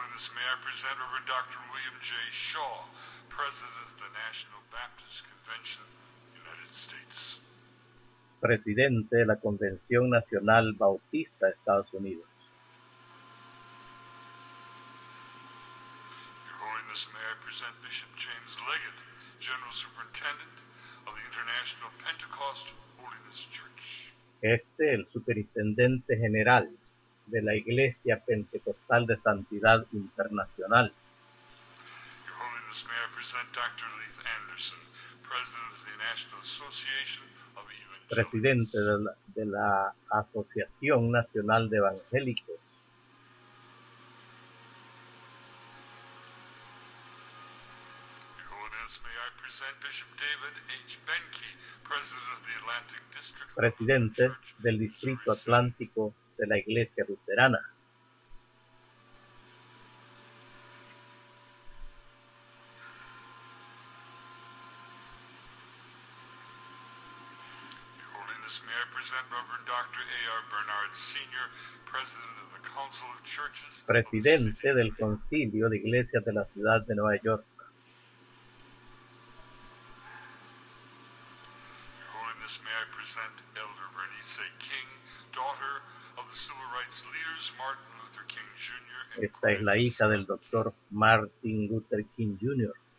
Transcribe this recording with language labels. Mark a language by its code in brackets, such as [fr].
[en] May I present Reverend Dr. William J. Shaw, President of the National Baptist Convention, United States. [es] Presidente de la Convención Nacional Bautista de Estados Unidos. [en] Your Holiness, may I present Bishop James Leggett, General Superintendent of the International Pentecost Holiness Church. [es] El Superintendente General de la Iglesia Pentecostal de Santidad Internacional. [en] Your Holiness, may I present Dr. Leith Anderson, President of the National Association of Evangelicals. [es] Presidente de la Asociación Nacional de Evangélicos. [en] Your Holiness, may I present Bishop David H. Benke, President of the Atlantic District. [es] Presidente del Distrito Atlántico de la Iglesia Luterana. [en] Your Holiness, may I present Reverend Dr. A.R. Bernard Sr., President of the Council of Churches. [es] Presidente del Concilio de Iglesias de la Ciudad de Nueva York. [en] Your Holiness, may I present Elder Bernice King, daughter of the civil rights leaders Martin Luther King Jr. [es] Esta es la hija del doctor Martin Luther King Jr.